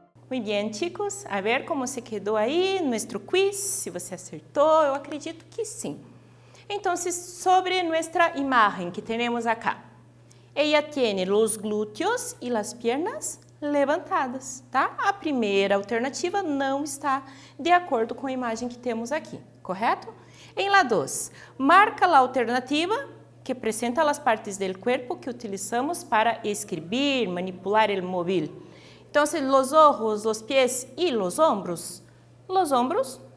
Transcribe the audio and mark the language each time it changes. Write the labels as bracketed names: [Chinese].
[Portuguese] Muito bem, chicos. [Spanish] A ver [Portuguese] como se quedou aí nosso quiz, se você acertou, eu acredito que sim. Então, sobre nossa imagem que temos acá. [Spanish] Ella tiene los glúteos y las piernas levantadas, tá? [Portuguese] A primeira alternativa não está de acordo com a imagem que temos aqui, correto? Em la 2, marca a alternativa que apresenta as partes do corpo que utilizamos para escrever, manipular o móvel. [Spanish] Então, los ojos, los pies e los ombros? Los ombros?